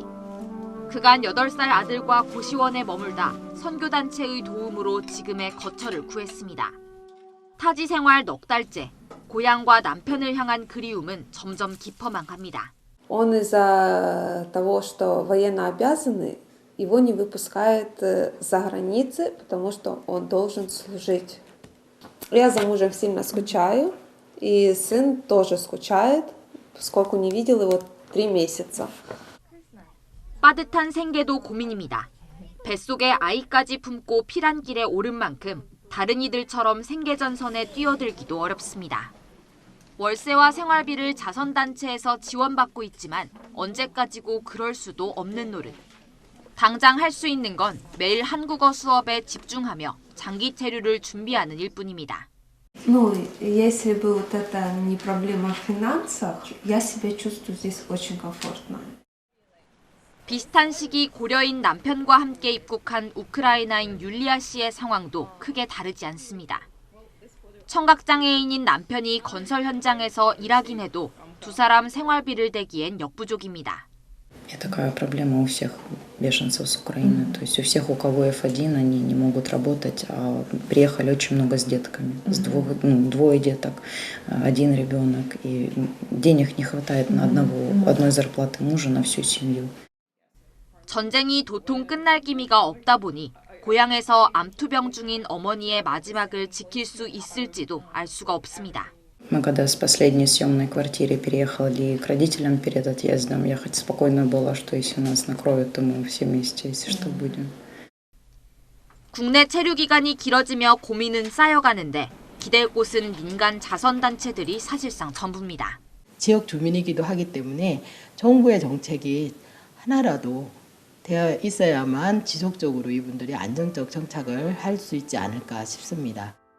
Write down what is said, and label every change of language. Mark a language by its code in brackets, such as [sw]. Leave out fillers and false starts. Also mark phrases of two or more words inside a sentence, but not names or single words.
[ko] 그간 8살 아들과 고시원에 머물다 선교단체의 도움으로 지금의 거처를 구했습니다. 타지 생활 넉 달째, 고향과 남편을 향한 그리움은 점점 깊어만 갑니다. [ru] Он из-за того, что военнообязанный, его не выпускают за границы, потому что он должен служить Я за мужем сильно скучаю, и сын тоже скучает, поскольку не видел его 3 месяца. [ko] 빠듯한 생계도 고민입니다. 뱃속에 아이까지 품고 피란길에 오른 만큼 다른 이들처럼 생계전선에 뛰어들기도 어렵습니다. 월세와 생활비를 자선단체에서 지원받고 있지만 언제까지고 그럴 수도 없는 노릇. 당장 할 수 있는 건 매일 한국어 수업에 집중하며 장기 체류를 준비하는 일뿐입니다. [ru] Ну, если бы вот это не проблема в финансах, я себя чувствую здесь очень комфортно. [ko] 비슷한 시기 고려인 남편과 함께 입국한 우크라이나인 율리아 씨의 상황도 크게 다르지 않습니다. 청각장애인인 남편이 건설 현장에서 일하긴 해도 두 사람 생활비를 대기엔 역부족입니다. [ru] Такая проблема у всех беженцев с Украины. То есть у всех, у кого F1, они не могут работать, а приехали очень много с детками. Двое деток, 1 ребенок. И денег не хватает на одной зарплаты мужа на всю семью. [ko] 전쟁이 도통 끝날 기미가 없다 보니 고향에서 암투병 중인 어머니의 마지막을 지킬 수 있을지도 알 수가 없습니다. [ru] Мы когда с последней съемной квартиры переехали к родителям перед отъездом, я хоть спокойно была, что если нас накроют, то мы все вместе, если что, будем. [ko] 국내 체류 기간이 길어지며 고민은 쌓여가는데 기댈 곳은 민간 자선단체들이 사실상 전부입니다. 지역 주민이기도 하기 때문에 정부의 정책이 하나라도 되어 있어야만 지속적으로 이분들이 안정적 정착을 할 수 있지 않을까 싶습니다.